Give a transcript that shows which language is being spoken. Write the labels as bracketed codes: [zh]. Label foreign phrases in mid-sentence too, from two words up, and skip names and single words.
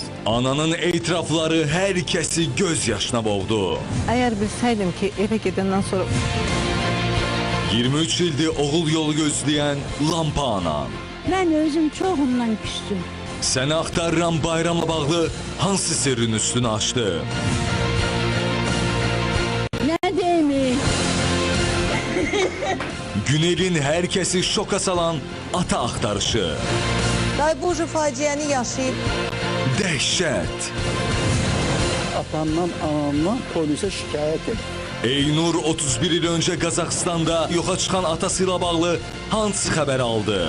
[tr] Ananın etirafları herkesi gözyaşına boğdu. [az] Əgər bilsəydim ki, evə gedəndən sonra... [tr] 23 ildir oğul yolu gözleyen Lampa ana. Ben özüm çok ondan küstüm. [az] Səni axtarıram bayramla bağlı hansı sirrin üstünü açtı? [tr] Ne demek? [az] Günelin herkesi şoka salan ata axtarışı. Day bu faciəni yaşayıb. Dəhşət. Atamdan, anamdan polisə şikayət et. Eynur 31 il önce Qazaxstanda yoxa çıxan atasıyla bağlı hansı xəbər aldı?